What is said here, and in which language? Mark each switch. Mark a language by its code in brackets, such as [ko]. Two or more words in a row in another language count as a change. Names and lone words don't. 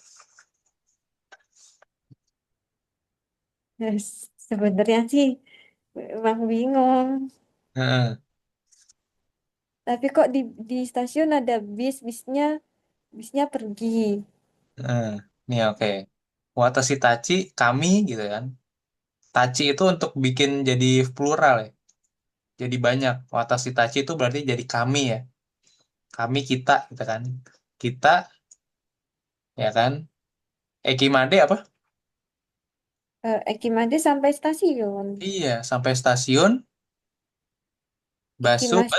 [id] ya, sebenarnya sih emang bingung. Heeh, Tapi kok di stasiun ada bisnya pergi. heeh. Nih, oke. [ja] 私たち, [id] kami gitu kan. Tachi itu untuk bikin jadi plural ya. Jadi banyak. [ja] 私たち [id] itu berarti jadi kami ya. Kami kita gitu kan. Kita ya kan. Ekimade apa? Ekimade sampai stasiun. Iya, sampai stasiun. Basu bus